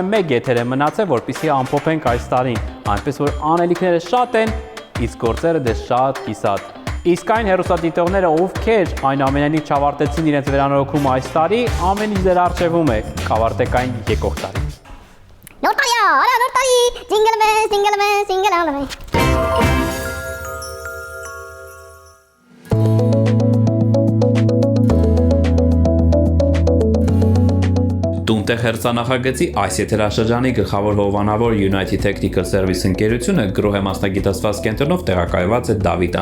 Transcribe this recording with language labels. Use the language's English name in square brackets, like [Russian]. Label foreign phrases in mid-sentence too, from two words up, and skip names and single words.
[Armenian] մեկ եթեր է մնացել, որպեսզի ամփոփենք այս տարին, այնպես որ անելիքները շատ են, իսկ գործերը դե շատ կիսատ։ Իսկ այն հեռուստադիտողները, ովքեր այնուամենայնիվ չավարտեցին իրենց վերանորոգումը այս տարի, ամեն ինչ ձեր առջևում է, կավարտեք այն եկող տարի։ Նոր տարի, արա նոր տարի, [English] jingle bells, jingle bells, jingle all the way։ [Armenian] Տունտեղ հեռուստանախագծի այս եթերաշրջանի գլխավոր հովանավոր United Technical Service ընկերությունը գրոհե մասնագիտացված կենտրոնով տեղակայված է Դավիթ